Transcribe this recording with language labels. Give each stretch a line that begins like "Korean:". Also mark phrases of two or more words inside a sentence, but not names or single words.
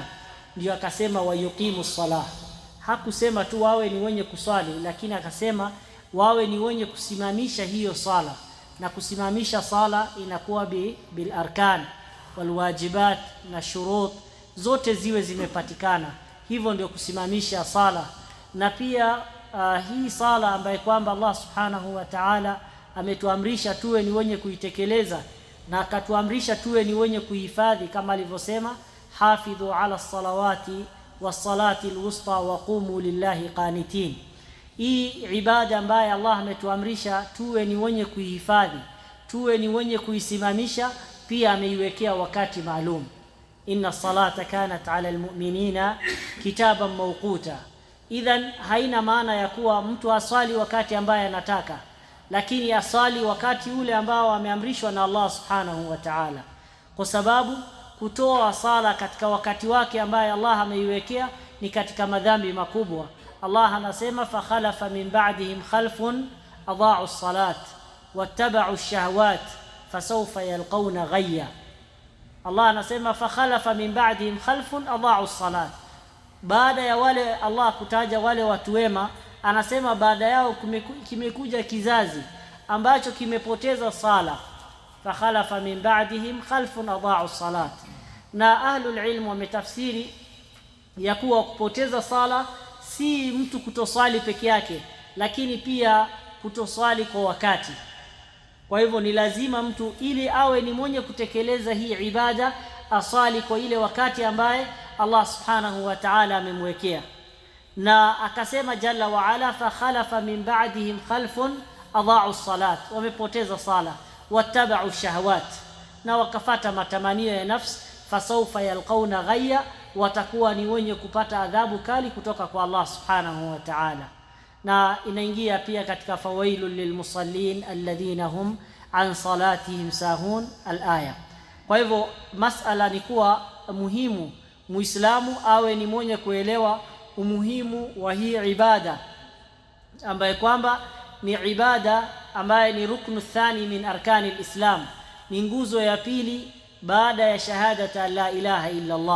Swahili: Ndio akasema
Arabic: ويقيموا الصلاة.
Swahili: Hakusema tu wawe ni wenye kuswali, lakini akasema wawe ni wenye kusimamisha hiyo sala, na kusimamisha sala inakuwa
Arabic: بالأركان والواجبات
Swahili: na shurut, zote ziwe zimepatikana. Hivyo ndio kusimamisha sala. Na pia hii sala ambayo kwamba
Arabic: الله سبحانه وتعالى
Swahili: ametuamrisha tuwe ni wenye kuitekeleza, na akatuamrisha tuwe ni wenye kuhifadhi kama alivyosema
Arabic: حافظوا على الصلوات والصلاة الوسطى وقوموا لله قانتين.
Swahili: Hii ibada ambayo Allah ametuamrisha tuwe ni wenye kuhifadhi, tuwe ni wenye kuisimamisha, pia ameiwekea wakati maalum.
Arabic: إن الصلاة كانت على المؤمنين كتابا موقوتا.
Swahili: Idhan haina maana ya kuwa mtu aswali wakati ambaye anataka, lakini asali wakati ule ambao ameamrishwa na
Arabic: الله سبحانه وتعالى,
Swahili: kwa sababu kutoa sala katika wakati wake ambaye Allah ameiwekea ni katika madhambi makubwa. Allah anasema
Arabic: فخلف من بعدهم خلف أضاعوا الصلاة واتبعوا الشهوات فسوف يلقون غيا.
Swahili: Allah anasema
Arabic: فخلف من بعدهم خلف أضاعوا الصلاة,
Swahili: baada ya wale Allah kutaja wale watu wema, anasema baada yao kimekuja kizazi ambacho kimepoteza sala.
Arabic: فخلف من بعدهم خلف أضاعوا الصلاة.
Swahili: Na
Arabic: أهل العلم
Swahili: wametafsiri ya kuwa kupoteza sala si mtu kutoswali peke yake, lakini pia kutoswali kwa wakati. Kwa hivyo ni lazima mtu ili awe ni mwenye kutekeleza hii ibada asali kwa ile wakati ambaye
Arabic: الله سبحانه وتعالى
Swahili: amemwekea. Na akasema
Arabic: جل وعلا فخلف من بعدهم خلف أضاعوا الصلاة,
Swahili: wamepoteza sala,
Arabic: واتبعوا الشهوات,
Swahili: na wakafata matamanio ya nafsi,
Arabic: فسوف يلقون غيا,
Swahili: watakuwa ni wenye kupata adhabu kali kutoka kwa
Arabic: الله سبحانه وتعالى.
Swahili: Na inaingia pia katika
Arabic: فويل للمصلين الذين هم عن صلاتهم ساهون الآية.
Swahili: Kwa hivyo masala ni kuwa muhimu Muislamu awe ni mwenye kuelewa umuhimu wa hii ibada ambaye kwamba ni ibada ambaye ni
Arabic: ركن ثاني من أركان الإسلام,
Swahili: ni nguzo ya pili baada ya
Arabic: شهادة لا إله إلا الله.